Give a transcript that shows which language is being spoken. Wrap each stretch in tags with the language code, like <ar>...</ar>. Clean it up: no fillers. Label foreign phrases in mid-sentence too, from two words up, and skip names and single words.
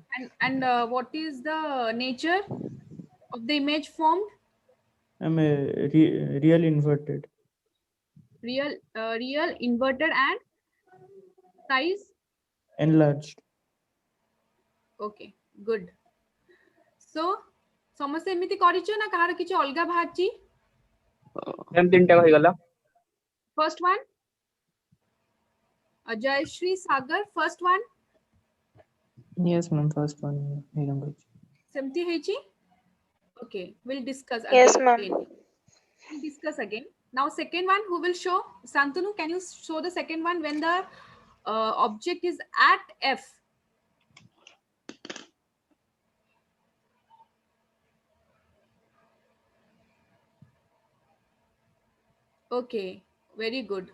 <en>And what is the nature of the image formed? I'm a real inverted. Real, inverted, and size? Enlarged. Okay, good. So,</en> <or>ସମସ୍ତେ ଏମିତି କରିଛ ନା କାହାର କିଛି ଅଲଗା ବାହାରିଛି? Ma'am, 3ଟା ହେଇଗଲା.</or> <en>First one, Jayashree, Sagar, first one. Yes, ma'am. First one. Language.</en> <or>ସେମିତି ହେଇଛି?</or> <en>Okay, we'll discuss Yes, again. ma'am. We'll discuss again. Now, second one, who will show? Santanu, can you show the second one when the object is at F? Okay, very good.</en>